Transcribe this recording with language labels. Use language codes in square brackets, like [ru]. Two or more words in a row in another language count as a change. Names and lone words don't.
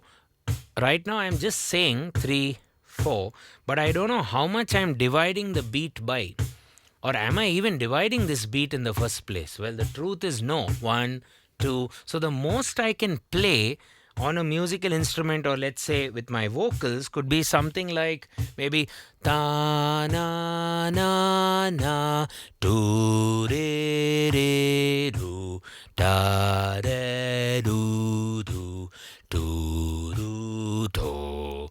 [en] Right now I'm just saying 3, 4, but I don't know how much I'm dividing the beat by. Or am I even dividing this beat in the first place? Well, the truth is no. 1, 2. So the most I can play on a musical instrument, or let's say with my vocals, could be something like maybe ta na na na do re re do da re do do do do do.